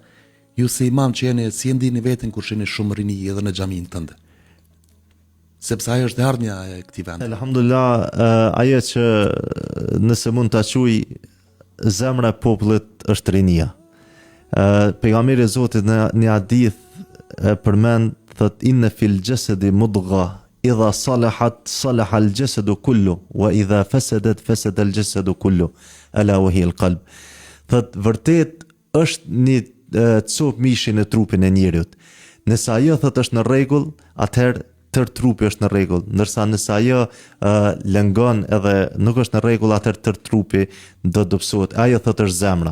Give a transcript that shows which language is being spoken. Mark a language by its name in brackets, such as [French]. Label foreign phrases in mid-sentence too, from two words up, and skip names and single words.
[Albanian] Ju si imam që jeni, si e ndini veten kur shihni shumë rini edhe në xhamin tënd? Sepse ajo është ardhmja e këtij vendi. Elhamdulillah, ajo që nëse mund ta quaj zemra e popullit është rinia. Pejgamberi i Zotit në një hadith përmend, thot, [Arabic] إن في الجسد مضغة إذا صلحت صلح الجسد كله وإذا فسدت فسد الجسد كله ألا وهي القلب. [Albanian] Thot, vërtet është një cop mishi në trupin e njeriut. Nëse ajo thot është në rregull, atëherë tër trupi është në rregull, ndërsa nëse ajo lëngon edhe nuk është në rregull, atëherë tër trupi do të dobësohet. Ajo thot është zemra.